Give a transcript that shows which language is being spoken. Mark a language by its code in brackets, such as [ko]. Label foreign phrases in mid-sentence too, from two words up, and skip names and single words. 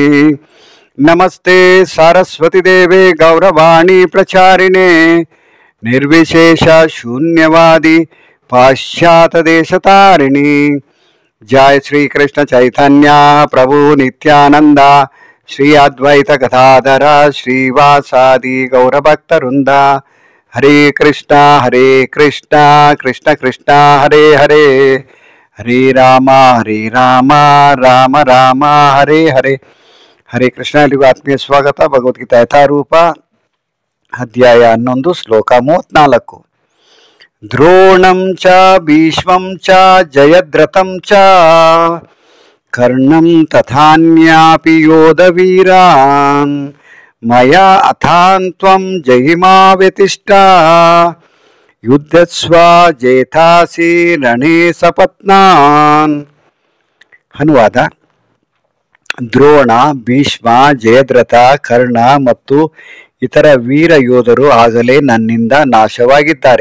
[sa] नमस्ते सरस्वती देवे गौरवाणी प्रचारिणे निर्विशेष शून्यवादी पाश्चात्य देशतारिणी। जय श्री कृष्ण चैतन्य प्रभु नित्यानंद श्री अद्वैत गदाधर श्रीवासादि गौरभक्तवृंद। हरे कृष्णा कृष्ण कृष्ण हरे हरे, हरे राम राम राम हरे हरे। हरे कृष्ण। [kn] ಎಲ್ಲಿಗೂ ಆತ್ಮೀಯ ಸ್ವಾಗತ. ಭಗವದ್ಗೀತಾ ಯಥಾರೂಪ ಅಧ್ಯಾಯ 11 ಶ್ಲೋಕ 34. [sa] ದ್ರೋಣಂ ಚ ಭೀಷ್ಮಂ ಚ ಜಯದ್ರಥಂ ಚ ಕರ್ಣಂ ತಥಾನ್ಯಾಪಿ ಯೋಧವೀರಾನ್ ಮಯಾ ಅಥಾನ್ತ್ವಂ ಜಹಿಮಾ ವ್ಯತಿಷ್ಠ ಯುದ್ಧಸ್ವ ಜೇತಾಸಿ ರಣೇ ಸಪತ್ನಾನ್. [kn] ಅನುವಾದ: ದ್ರೋಣ, ಭೀಷ್ಮ, ಜಯದ್ರಥ, ಕರ್ಣ ಮತ್ತು ಇತರ ವೀರ ಯೋಧರು ಆಗಲೇ ನನ್ನಿಂದ ನಾಶವಾಗಿದ್ದಾರೆ.